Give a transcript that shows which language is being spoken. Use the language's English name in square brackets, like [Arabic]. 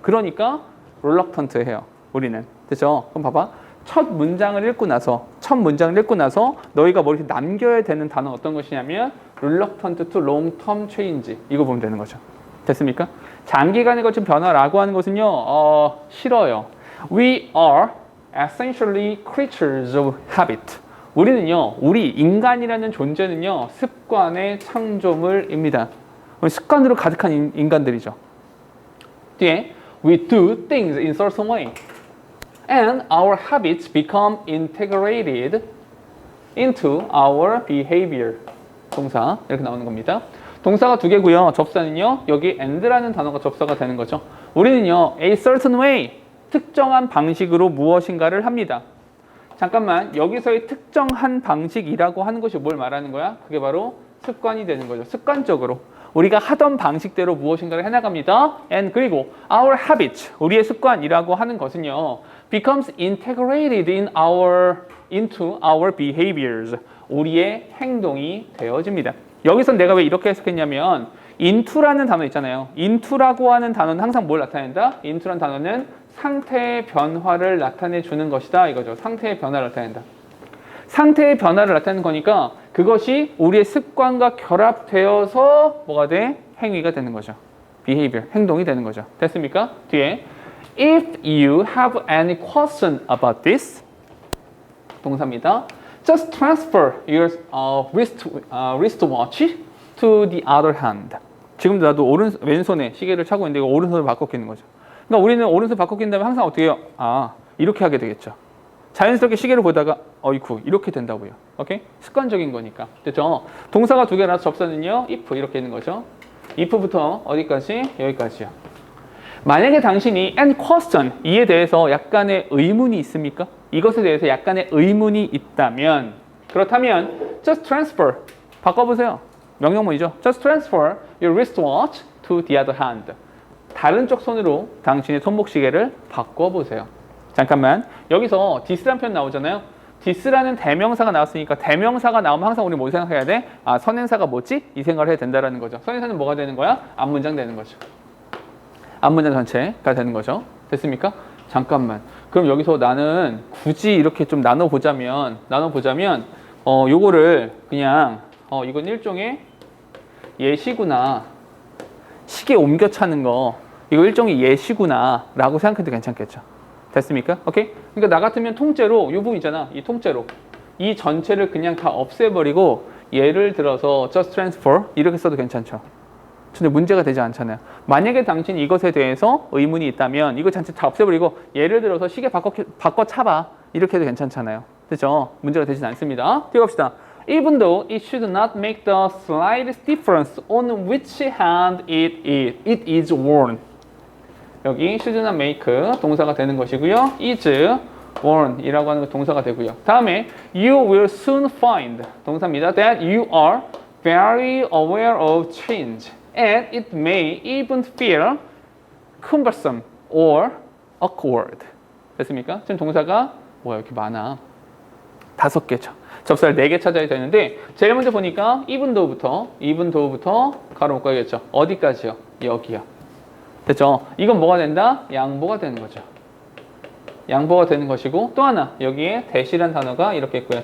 [Korean] 그러니까 reluctant 해요. 우리는. 됐죠? 그럼 봐봐. 첫 문장을 읽고 나서 너희가 머리에 남겨야 되는 단어는 어떤 것이냐면 [English] reluctant to long-term change. [Korean] 이거 보면 되는 거죠. 됐습니까? 장기간에 걸친 변화라고 하는 것은요, 싫어요. [English] We are essentially creatures of habit. [Korean] 우리는요, 우리 인간이라는 존재는요, 습관의 창조물입니다. 습관으로 가득한 인간들이죠. [English] 뒤에 we do things in certain way. And our habits become integrated into our behavior. [Korean] 동사 이렇게 나오는 겁니다. 동사가 두 개고요. 접사는요. 여기 and라는 단어가 접사가 되는 거죠. 우리는요. [English] a certain way, [Korean] 특정한 방식으로 무엇인가를 합니다. 잠깐만, 여기서의 특정한 방식이라고 하는 것이 뭘 말하는 거야? 그게 바로 습관이 되는 거죠. 습관적으로. 우리가 하던 방식대로 무엇인가를 해나갑니다. And 그리고 [English] our habits, [Korean] 우리의 습관이라고 하는 것은요. [English] becomes integrated into our behaviors. [Korean] 우리의 행동이 되어집니다. 여기서 내가 왜 이렇게 해석했냐면 into라는 단어 있잖아요. into라고 하는 단어는 항상 뭘 나타낸다? into라는 단어는 상태의 변화를 나타내 주는 것이다 이거죠. 상태의 변화를 나타낸다. 상태의 변화를 나타내는 거니까 그것이 우리의 습관과 결합되어서 뭐가 돼? 행위가 되는 거죠. behavior, 행동이 되는 거죠. 됐습니까? [English] 뒤에 If you have any question about this, [Korean] 동사입니다. [English] Just transfer your wristwatch to the other hand. [Korean] 지금 나도 왼손에 시계를 차고 있는데 이거 오른손으로 바꿔 끼는 거죠. 그러니까 우리는 오른손 바꿔 낀 다음에 항상 어떻게 해요? 이렇게 하게 되겠죠. 자연스럽게 시계를 보다가 어이쿠 이렇게 된다고요. 오케이? 습관적인 거니까. 됐죠? 동사가 두 개라서 접사는요. if 이렇게 있는 거죠. if부터 어디까지? 여기까지요. 만약에 당신이 [English] and question [Korean] 이에 대해서 약간의 의문이 있습니까? 이것에 대해서 약간의 의문이 있다면 그렇다면 [English] just transfer [Korean] 바꿔보세요. 명령문이죠. [English] Just transfer your wristwatch to the other hand. [Korean] 다른 쪽 손으로 당신의 손목시계를 바꿔보세요. 잠깐만 여기서 this라는 표현 나오잖아요. this라는 대명사가 나왔으니까 대명사가 나오면 항상 우리 뭐 생각해야 돼? 선행사가 뭐지? 이 생각을 해야 된다는 거죠. 선행사는 뭐가 되는 거야? 앞문장 되는 거죠. 앞문장 전체가 되는 거죠. 됐습니까? 잠깐만. 그럼 여기서 나는 굳이 이렇게 좀 나눠보자면 요거를 그냥 이건 일종의 예시구나. 시계 옮겨 차는 거 이거 일종의 예시구나 라고 생각해도 괜찮겠죠. 됐습니까? 오케이? 그러니까 나 같으면 통째로 이 부분 있잖아. 이 통째로 이 전체를 그냥 다 없애버리고 예를 들어서 [English] just transfer [Korean] 이렇게 써도 괜찮죠. 전혀 문제가 되지 않잖아요. 만약에 당신이 이것에 대해서 의문이 있다면 이거 전체 다 없애버리고 예를 들어서 시계 바꿔 차봐 이렇게 해도 괜찮잖아요. 그렇죠? 문제가 되진 않습니다. 뛰어갑시다. [English] Even though it should not make the slightest difference on which hand it is worn. [Korean] 여기 [English] should not make [Korean] 동사가 되는 것이고요. [English] is worn [Korean] 이라고 하는 거 동사가 되고요. 다음에 [English] you will soon find [Korean] 동사입니다. [English] That you are very aware of change. And it may even feel cumbersome or awkward. [Korean] 됐습니까? 지금 동사가 뭐야 이렇게 많아. 5개죠. 접사를 4개 찾아야 되는데 제일 먼저 보니까 이분도부터 가로 묶어야겠죠. 어디까지요? 여기요. 됐죠? 이건 뭐가 된다? 양보가 되는 거죠. 양보가 되는 것이고 또 하나 여기에 대시란 단어가 이렇게 있고요.